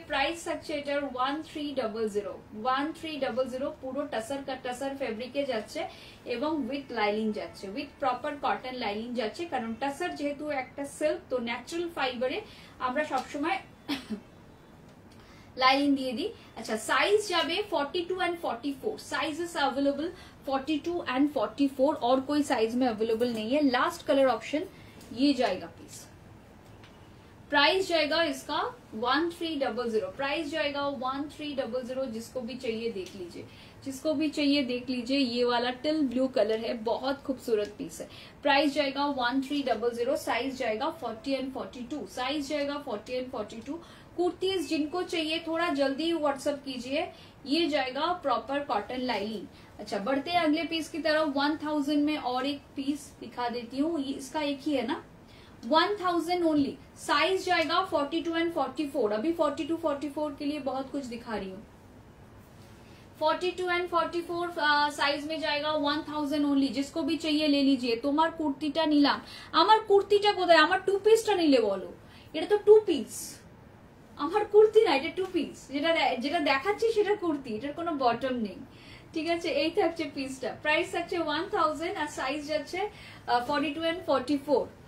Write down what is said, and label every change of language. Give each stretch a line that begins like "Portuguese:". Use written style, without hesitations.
Bangla: Price থাকছে এটার 1300, পুরো টাসার টাসার ফেব্রিকে যাচ্ছে এবং উইথ লাইনিং যাচ্ছে, উইথ প্রপার কটন লাইনিং যাচ্ছে, কারণ টাসার যেহেতু একটা সিল্ক তো ন্যাচারাল ফাইবারে আমরা সবসময়
Hindi: लाइनिंग दिए दी। अच्छा, साइज जाबे 42 and 44, साइजेस अवेलेबल 42 and 44, और कोई साइज में अवेलेबल नहीं है। लास्ट कलर ऑप्शन ये जाएगा पीस, प्राइस जाएगा इसका 1300, प्राइस जाएगा 1300। जिसको भी चाहिए देख लीजिए, जिसको भी चाहिए देख लीजिए, ये वाला टिल ब्लू कलर है, बहुत खूबसूरत पीस है। प्राइस जाएगा 1300, साइज जाएगा 40 and 42, साइज जाएगा 40 and 42। कुर्तीज जिनको चाहिए थोड़ा जल्दी व्हाट्सएप कीजिए, ये जाएगा प्रॉपर कॉटन लाइनिंग। अच्छा, बढ़ते हैं अगले पीस की तरफ। 1000 में और एक पीस दिखा देती हूँ, इसका एक ही है ना, 1000 ओनली। साइज जाएगा 42 and 44, अभी 42, 44 के लिए बहुत कुछ दिखा रही हूँ। 42 and 44 সাইজ में जाएगा 1000 ओनली। जिसको भी चाहिए ले लीजिए।
Bangla: তোমার কুর্তিটা নিলাম, আমার কুর্তিটা কোথায়, আমার টু পিসটা নিলে বলো, এটা তো টু পিস, আমার কুর্তি না, এটা 2 পিস, যেটা দেখাচ্ছি সেটা কুর্তি, এটার কোনো বটম নেই। ঠিক আছে, এই থাকছে পিসটা, প্রাইস থাকছে 1000 আর সাইজ যাচ্ছে 42 and 44।